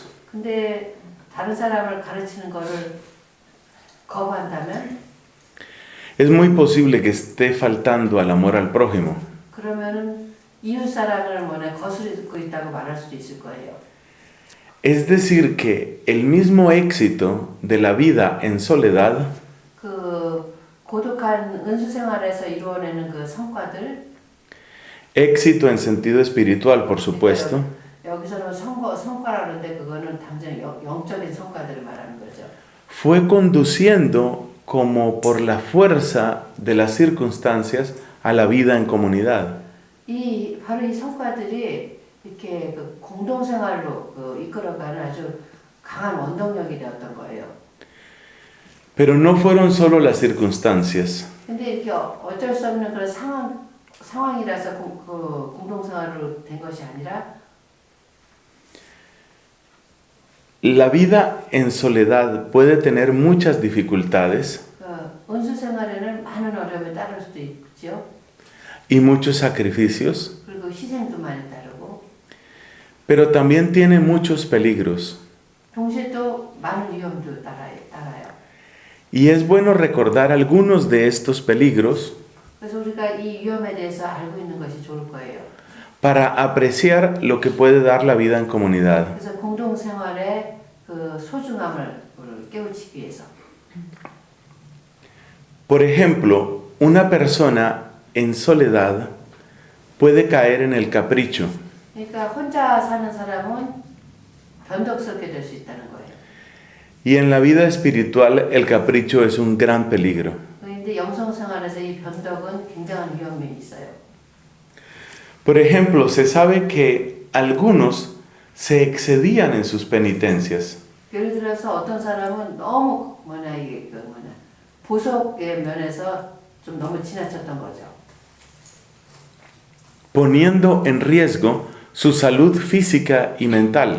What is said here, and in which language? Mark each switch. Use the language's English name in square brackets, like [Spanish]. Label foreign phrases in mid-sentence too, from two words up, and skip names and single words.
[Korean] 근데 다른 사람을 가르치는 거를 거부한다면 [Spanish] es muy posible que esté faltando al amor al prójimo. [Korean] 그러면은 이웃 사랑을 거스르고 있다고 말할 수도 있을 거예요. [Spanish] Es decir, que el mismo éxito de la vida en soledad [Korean] 고독한 은수 생활에서 이루어내는 성과들, [Spanish] éxito en sentido espiritual, por supuesto, [Korean] 여기서는 성과라는데 그거는 당장 영적인 성과들을 말하는 거죠. [Spanish] fue conduciendo como por la fuerza de las circunstancias a la vida en comunidad. [Korean] 바로 이 성과들이 이렇게 공동생활로 이끌어가는 아주 강한 원동력이 되었던 거예요. [Spanish] Pero no fueron solo las circunstancias. [Korean] 근데 이렇게 어쩔 수 없는 그런 상황 상황이라서 공동생활로 된 것이 아니라 [Spanish] La vida en soledad puede tener muchas dificultades [Korean] 은수 생활에는 많은 어려움이 따를 수도 있죠. [Spanish] y muchos sacrificios, [Korean] 그리고 희생도 많이 따르고 [Spanish] pero también tiene muchos peligros. [Korean] 동시에 또 많은 위험도 따라요. [Spanish] Y es bueno recordar algunos de estos peligros [Korean] 그래서 우리가 이 위험에 대해서 알고 있는 것이 좋을 거예요. [Spanish] para apreciar lo que puede dar la vida en comunidad. [Korean] 그래서 공동생활의 그 소중함을 깨우치기 위해서. [Spanish] Por ejemplo, una persona en soledad puede caer en el capricho. [Korean] 그러니까 혼자 사는 사람은 변덕스럽게 될 수 있다는 거예요. [Spanish] Y en la vida espiritual el capricho es un gran peligro. [Korean] 그런데 영성 생활에서 이 변덕은 굉장한 위험이 있어요. [Spanish] Por ejemplo, se sabe que algunos se excedían en sus penitencias. [Korean] 예를 들어서 어떤 사람은 너무 보석의 면에서 좀 너무 지나쳤던 거죠. [Spanish] Poniendo en riesgo su salud física y mental.